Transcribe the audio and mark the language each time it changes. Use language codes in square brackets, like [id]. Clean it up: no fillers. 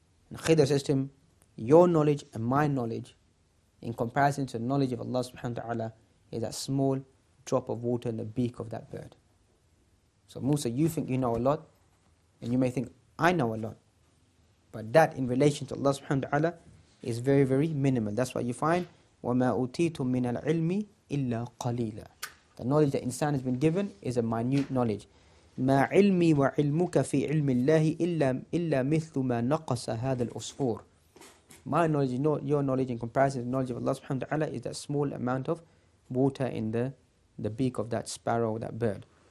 [en] And Khidr says to him, your knowledge and my knowledge, in comparison to the knowledge of Allah subhanahu wa ta'ala, is that small drop of water in the beak of that bird. So Musa, you think you know a lot, and you may think, I know a lot. But that in relation to Allah subhanahu wa ta'ala is very, very minimal. That's why you find, [ar] وَمَا أُوتِيتُم مِّنَ الْعِلْمِ إِلَّا قَلِيلًا. [en] The knowledge that insan has been given is a minute knowledge. [ar] مَا عِلْمِي وَعِلْمُكَ فِي عِلْمِ اللَّهِ إِلَّا مِثْلُ مَا نَقَصَ هَذَا الْأُصْفُورِ. [en] My knowledge, your knowledge in comparison to the knowledge of Allah subhanahu wa ta'ala is that small amount of water in the beak of that sparrow or that bird.